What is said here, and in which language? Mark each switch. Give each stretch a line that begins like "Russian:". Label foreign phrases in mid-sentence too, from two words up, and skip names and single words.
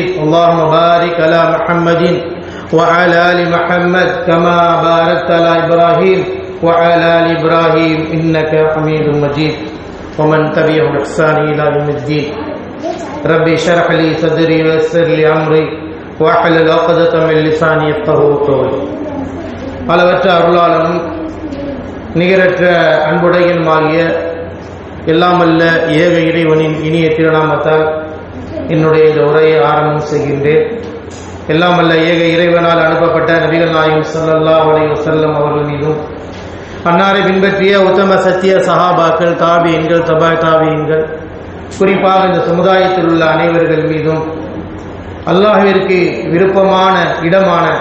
Arabic: اللهم بارك على محمد وعلى آل محمد كما باركت على إبراهيم وعلى آل إبراهيم إنك حميد مجيد. ومن تبعهم بإحسان إلى يوم الدين. ربي اشرح لي صدري ويسر لي أمري واحلل عقدة من لساني يفقهوا قولي.
Tamil: அளவற்ற அருளாளனும் நிகரற்ற அன்புடையனுமாகிய எல்லாமல்ல ஏக இறைவனின் இனிய திருநாமத்தால் என்னுடைய இந்த உரையை ஆரம்பம் செய்கின்றேன். எல்லாமல்ல ஏக இறைவனால் அனுப்பப்பட்ட நபிகள் நாயகம்
Arabic: صلى الله عليه وسلم
Tamil: அவர்கள் மீதும் அன்னாரை பின்பற்றிய உத்தம சத்திய சஹாபாக்கள், தாபியீன்கள், தபா தாபியீன்கள், குறிப்பாக இந்த சமுதாயத்தில் உள்ள அனைவர்கள் மீதும் அல்லாஹ்விற்கு விருப்பமான இடமான